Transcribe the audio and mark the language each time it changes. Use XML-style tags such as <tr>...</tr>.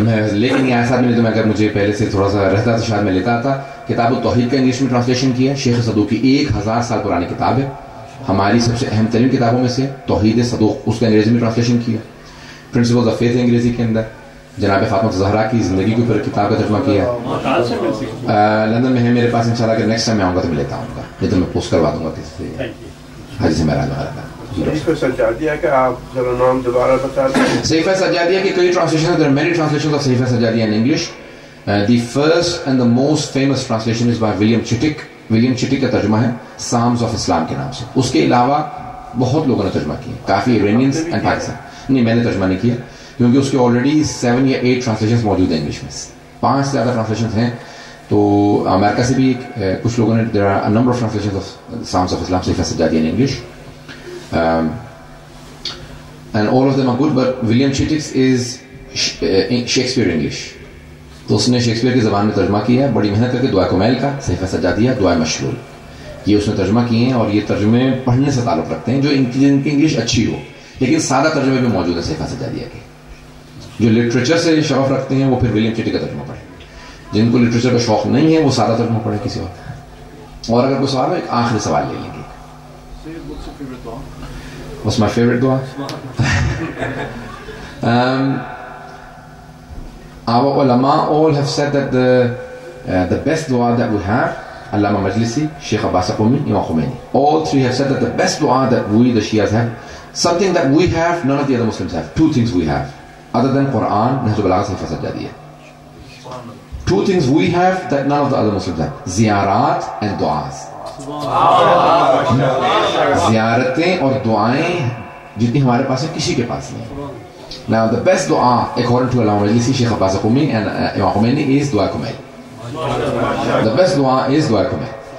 <ur>میں لے کے نہیں آیا صاحب، میں اگر مجھے پہلے سے تھوڑا سا رہتا تو شاید میں لیتا تھا۔ کتاب التوحید کا انگلش میں ٹرانسلیشن کیا ہے، شیخ صدوق کی 1000 سال پرانی کتاب ہے، ہماری سب سے اہم ترین کتابوں میں سے توحید صدوق، اس کا انگریزی میں ٹرانسلیشن کیا، پرنسپلز آف فیتھ انگریزی کے اندر، جناب فاطمہ زہرا کی زندگی کے اوپر کتاب کا ترجمہ کیا ہے، لندن میں ہے میرے پاس، انشاءاللہ اگر نیکسٹ ٹائم میں آؤں گا تو میں لیتا ہوں گا، نہیں تو میں پوسٹ کروا دوں گا کسی سے، حاجی سے میرا صحیفہ سجادیہ کا آپ ذرا نام دوبارہ بتا دیں۔ صحیفہ سجادیہ کی کئی ٹرانسلیشن ہیں،</ur> <en>there are many translations of Sahifa Sajjadiya in English. The first and the most famous translation is by William Chittick.</en> <ur>William Chittick کا ترجمہ ہے Psalms of Islam کے نام سے، اس کے علاوہ بہت لوگوں نے ترجمہ کیا، کافی ایرانینز اینڈ پاکستان، نہیں میں نے ترجمہ نہیں کیا کیونکہ اس کے آلریڈی 7 یا 8 ٹرانسلیشنز موجود ہیں انگلش میں، 5 سے زیادہ ٹرانسلیشن ہیں. تو امریکہ سے بھی کچھ لوگوں نے</ur> <en>there are a number of translations of Sounds of Islam Sahifa Sajjadiya in English, and all of them are good, but William Chittick's is Shakespeare English.</en> <ur>تو اس نے شیکسپیئر کی زبان میں ترجمہ کیا ہے بڑی محنت کر کے. دعائے کمیل کا صحیفہ سجادیہ, دعائے مشلول, یہ اس نے ترجمہ کیے ہیں, اور یہ ترجمے پڑھنے سے تعلق رکھتے ہیں جو جن کی انگلش اچھی ہو, لیکن سادہ ترجمے بھی موجود ہیں صحیفہ سجادیہ کے. جو لٹریچر سے شوق رکھتے ہیں وہ پھر ولیم چٹک کا ترجمہ پڑھیں. جن کو لٹریچر کا شوق نہیں ہے وہ سادہ ترجمہ پڑھیں کسی اور اگر کوئی سوال ہو ایک آخری سوال لے لیں گے.</ur> <en>What's my favorite dua? Our ulama all have said that the best dua that we have, Allama Majlisi, Sheikh Abbas Qumi, Imam Khomeini, all three have said that the best dua that we, the Shias, have, something that we have, none of the other Muslims have. 2 things we have, other than Quran, Nahj al-Balagha, Sayfa Sajjadiyya. 2 things we have that none of the other Muslims have: ziyarat and du'as.</en> <ur>زیارتیں اور دعائیں جتنی ہمارے پاس ہیں کسی کے پاس نہیں.</ur> <en>Now the best dua according to Allama Majlisi, Sheikh Abbas Qumi and Imam Khomeini is dua kumail. The best dua is dua kumail.</en>